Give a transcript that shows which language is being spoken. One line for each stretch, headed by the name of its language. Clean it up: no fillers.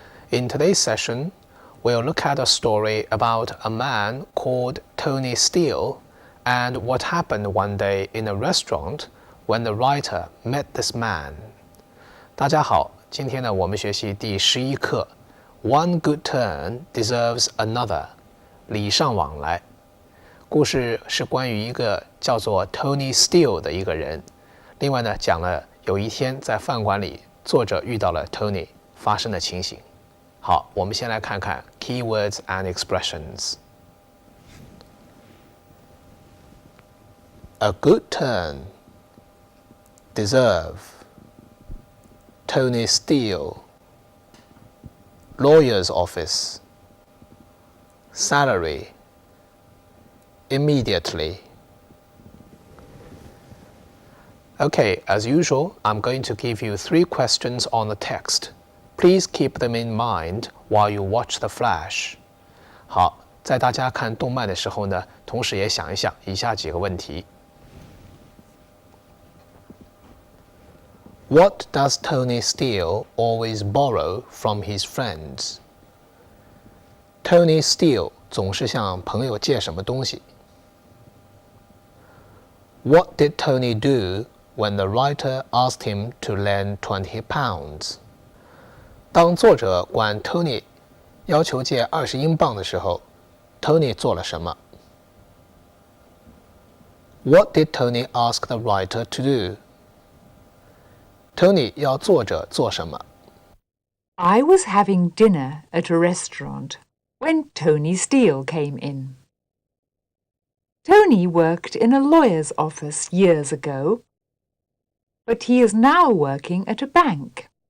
English: In today's session, we'll look at a story about a man called Tony Steele and what happened one day in a restaurant when the writer met this man.
Chinese: 大家好，今天呢我们学习第11课
English: One good turn deserves another
Chinese: 礼尚往来。故事是关于一个叫做 Tony Steele 的一个人。另外呢讲了有一天在饭馆里作者遇到了 Tony 发生的情形。好，我们先来看看
English: keywords and expressions. A good turn, deserve, Tony Steele, lawyer's office, salary, immediately. Okay, as usual, I'm going to give you 3 questions on the text. Please keep them in mind while you watch the flash.
Chinese: 好，在大家看动漫的时候呢，同时也想一想以下几个问题。
English: What does Tony Steele always borrow from his friends?
Chinese: Tony Steele 总是向朋友借什么东西？
English: What did Tony do when the writer asked him to lend 20 pounds?
Chinese: 当作者管 Tony 要求借20英镑的时候 ，Tony 做了什么？
English: What did Tony ask the writer to do?
Chinese: Tony 要作者做什么？
English: I was having dinner at a restaurant when Tony Steele came in. Tony worked in a lawyer's office years ago, but he is now working at a bank.